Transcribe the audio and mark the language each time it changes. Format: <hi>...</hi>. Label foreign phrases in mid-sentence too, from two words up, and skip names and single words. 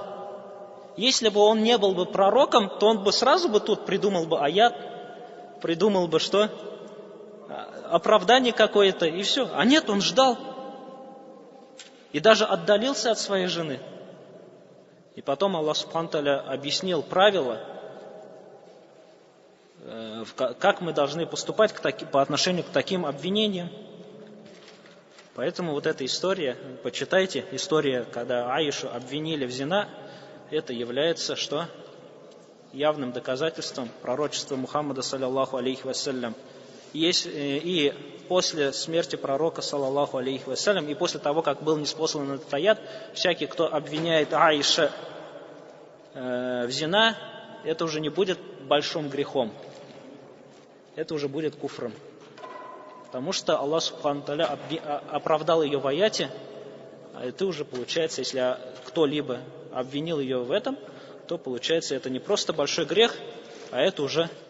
<ru>Если бы он не был бы пророком, то он бы сразу тут придумал бы аят, придумал бы что? Оправдание какое-то, и все. А нет, он ждал. И даже отдалился от своей жены. И потом Аллах</ru> <ar>سبحانه وتعالى</ar> <ru>объяснил правила, как мы должны поступать по отношению к таким обвинениям. Поэтому вот эта история, почитайте, история, когда Аишу обвинили в зина, это является что? Явным доказательством пророчества Мухаммада,</ru> <ar>صلى الله عليه وسلم.</ar> <ru>И после смерти пророка,</ru> <ar>صلى الله عليه وسلم,</ar> <ru>и после того, как был ниспослан этот аят, всякий, кто обвиняет Аиша в зина, это уже не будет большим грехом. Это уже будет куфром. Потому что Аллах</ru> <ar>سبحانه وتعالى</ar> <ru>оправдал ее в аяте, а это уже получается, если кто-либо обвинил ее в этом, то получается это не просто большой грех, а это уже</ru>